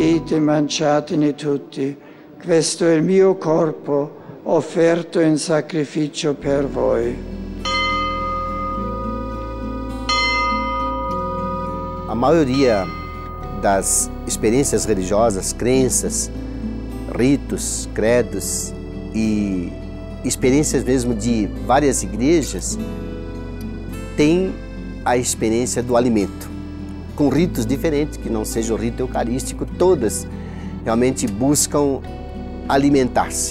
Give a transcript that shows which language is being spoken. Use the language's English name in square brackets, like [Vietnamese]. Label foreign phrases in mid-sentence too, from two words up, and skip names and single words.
[Italian] mangiate e mangiatene tutti. Questo è il mio corpo, offerto in sacrificio per voi. [Portuguese] A maioria das experiências religiosas, crenças, ritos, credos e experiências mesmo de várias igrejas tem a experiência do alimento, com ritos diferentes, que não seja o rito eucarístico, todas realmente buscam alimentar-se.